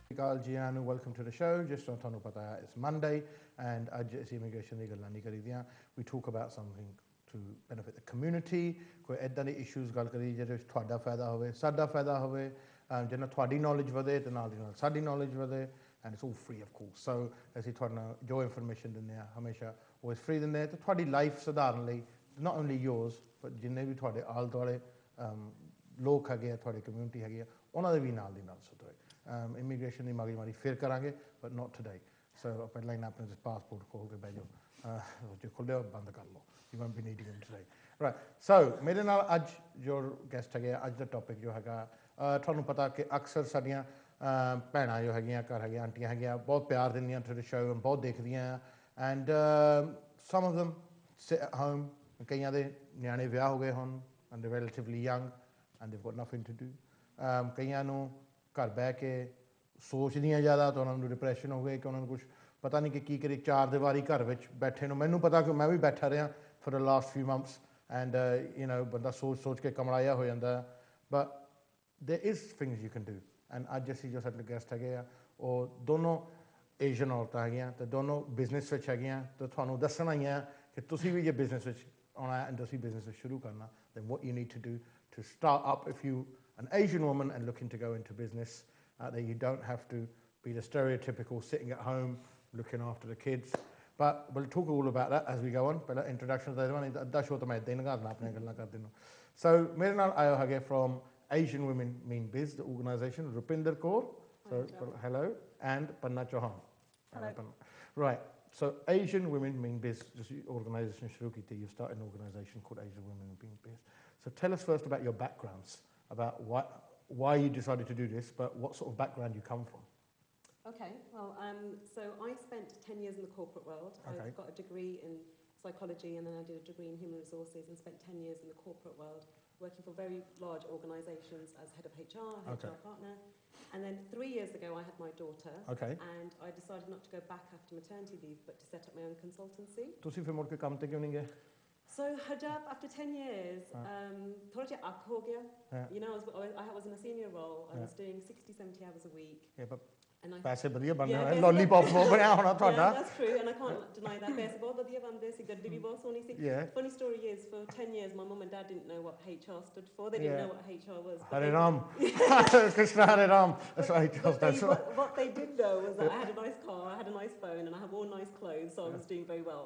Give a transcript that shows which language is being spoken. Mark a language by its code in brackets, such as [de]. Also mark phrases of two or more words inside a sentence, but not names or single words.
[en] Welcome to the show. Just on [pa] ਤੁਹਾਨੂੰ ਪਤਾ ਹੈ [en] it's Monday and [pa] ਅੱਜ ਅਸੀਂ immigration ਦੀ ਗੱਲਾਂ ਨਹੀਂ ਕਰੀਦੀਆਂ. [en] We talk about something to benefit the community. [pa] ਕੋਈ ਇਦਾਂ ਦੇ issues ਗੱਲ ਕਰੀ ਜਿਹਦੇ ਵਿੱਚ ਤੁਹਾਡਾ ਫਾਇਦਾ ਹੋਵੇ, ਸਾਡਾ ਫਾਇਦਾ ਹੋਵੇ, ਜਿਹਨਾਂ ਤੁਹਾਡੀ knowledge ਵਧੇ ਤੇ ਨਾਲ ਦੀ ਨਾਲ ਸਾਡੀ knowledge ਵਧੇ, [en] and it's all free of course. [pa] So ਅਸੀਂ ਤੁਹਾਨੂੰ ਜੋ information ਦਿੰਦੇ ਆ ਹਮੇਸ਼ਾ [en] always free [pa] ਦਿੰਦੇ ਆ ਤੇ ਤੁਹਾਡੀ ਲਾਈਫ ਸੁਧਾਰਨ ਲਈ [en] not only yours but [pa] ਜਿੰਨੇ ਵੀ ਤੁਹਾਡੇ ਆਲੇ ਦੁਆਲੇ ਲੋਕ ਹੈਗੇ ਆ, ਤੁਹਾਡੀ ਕਮਿਊਨਿਟੀ ਹੈਗੀ ਆ, ਉਹਨਾਂ ਦੇ ਵੀ ਨਾਲ ਦੀ ਨਾਲ ਸੁਧਰੇ. Immigration ਦੀ ਮਾਰੀ ਫੇਰ ਕਰਾਂਗੇ [en] but not today. [pa] So ਪਹਿਲਾਂ ਹੀ ਆਪਣੇ ਪਾਸਪੋਰਟ ਖੋਲ ਕੇ ਬਹਿ ਜਾਓ, ਜੇ ਖੁੱਲ੍ਹਿਆ ਬੰਦ ਕਰ ਲਓ. [en] You won't be needing them today. [pa] Right. So ਮੇਰੇ ਨਾਲ ਅੱਜ ਜੋ ਗੈਸਟ ਹੈਗੇ ਆ, ਅੱਜ ਦਾ ਟੌਪਿਕ ਜੋ ਹੈਗਾ, ਤੁਹਾਨੂੰ ਪਤਾ ਕਿ ਅਕਸਰ ਸਾਡੀਆਂ ਭੈਣਾਂ ਜੋ ਹੈਗੀਆਂ ਘਰ ਹੈਗੀਆਂ, ਆਂਟੀਆਂ ਹੈਗੀਆਂ, ਬਹੁਤ ਪਿਆਰ ਦਿੰਦੀਆਂ [en] to the show, [pa] ਬਹੁਤ ਦੇਖਦੀਆਂ ਆ, [en] and some of them sit at home. [pa] ਕਈਆਂ ਦੇ ਨਿਆਣੇ ਵਿਆਹ ਹੋ ਗਏ ਹੁਣ [en] and they're relatively young and they've got nothing to do. [pa] ਕਈਆਂ ਨੂੰ ਘਰ ਬਹਿ ਕੇ ਸੋਚਦੀਆਂ ਜ਼ਿਆਦਾ ਤਾਂ ਉਹਨਾਂ ਨੂੰ ਡਿਪਰੈਸ਼ਨ ਹੋ ਗਏ ਕਿ ਉਹਨਾਂ ਨੂੰ ਕੁਛ ਪਤਾ ਨਹੀਂ ਕਿ ਕੀ ਕਰੇ, ਚਾਰ ਦੀਵਾਰੀ ਘਰ ਵਿੱਚ ਬੈਠੇ ਨੂੰ. ਮੈਨੂੰ ਪਤਾ ਕਿ ਮੈਂ ਵੀ ਬੈਠਾ ਰਿਹਾ [en] for the last few months and you know [pa] ਬੰਦਾ ਸੋਚ ਕੇ ਕਮਲਾਇਆ ਹੋ ਜਾਂਦਾ, [en] but there is things you can do. [pa] and ਅੱਜ ਅਸੀਂ ਜੋ ਸਾਡੇ ਗੈਸਟ ਹੈਗੇ ਆ ਉਹ ਦੋਨੋਂ ਏਸ਼ੀਅਨ ਔਰਤਾਂ ਹੈਗੀਆਂ ਤੇ ਦੋਨੋਂ ਬਿਜ਼ਨਸ ਵਿੱਚ ਹੈਗੀਆਂ ਤੇ ਤੁਹਾਨੂੰ ਦੱਸਣ ਆਈਆਂ ਕਿ ਤੁਸੀਂ ਵੀ ਜੇ ਬਿਜ਼ਨਸ ਵਿੱਚ ਆਉਣਾ ਹੈ and ਤੁਸੀਂ ਬਿਜ਼ਨਸ ਸ਼ੁਰੂ ਕਰਨਾ, [en] then what you need to do to start up if you an Asian woman and looking to go into business, that you don't have to be the stereotypical sitting at home looking after the kids. But we'll talk all about that as we go on. But introduction to the [pa] ਅੱਧਾ show ਤਾਂ ਮੈਂ ਇੱਦਾਂ ਹੀ ਲਗਾ ਆਪਣੀਆਂ ਗੱਲਾਂ ਕਰਦੇ ਨੂੰ. [en] So [pa] ਮੇਰੇ ਨਾਲ ਆਇਓ ਹੈਗੇ [en] from Asian Women Mean Biz, the organisation, Rupinder Kaur. So hello, and Panna Chauhan. Hello. Right. So Asian Women Mean Biz, just organisation [pa] ਸ਼ੁਰੂ ਕੀਤੀ. [en] You started an organisation called Asian Women Mean Biz. So tell us first about your backgrounds, about why you decided to do this, but what sort of background you come from. Okay, well, so I spent 10 years in the corporate world. Okay. I've got a degree in psychology and then I did a degree in human resources and spent 10 years in the corporate world working for very large organisations as head of HR, HR partner. And then 3 years ago I had my daughter. Okay. And I decided not to go back after maternity leave but to set up my own consultancy. [pa] ਤੁਸੀਂ ਫਿਰ ਮੁੜ ਕੇ ਕੰਮ ਤੇ ਕਿਉਂ ਨਹੀਂ ਗਏ? [en] So Harjap, after 10 years, [pa] ਥੋੜਾ ਜਿਹਾ ਅੱਕ ਹੋ ਗਿਆ. [en] You know, I was in a senior role. I was doing 60, 70 hours a week. Yeah, but [pa] ਪੈਸੇ ਵਧੀਆ ਬਣਦੇ ਹੋਣੇ, ਲੋਲੀਪੌਪ ਬਣਿਆ ਹੋਣਾ ਤੁਹਾਡਾ. [en] Yeah, that's true, and I can't deny that. [pa] ਪੈਸੇ ਬਹੁਤ ਵਧੀਆ ਬਣਦੇ ਸੀ, ਗੱਡੀ ਵੀ ਬਹੁਤ ਸੋਹਣੀ ਸੀ. [en] Funny story is, for 10 years, my mum and dad didn't know what HR stood for. They didn't know what HR was. Hare Ram. Krishna Hare Ram. That's what HR stands for. What they did know was that I had a nice car, I had a nice phone, and I had all nice clothes, so I was doing very well.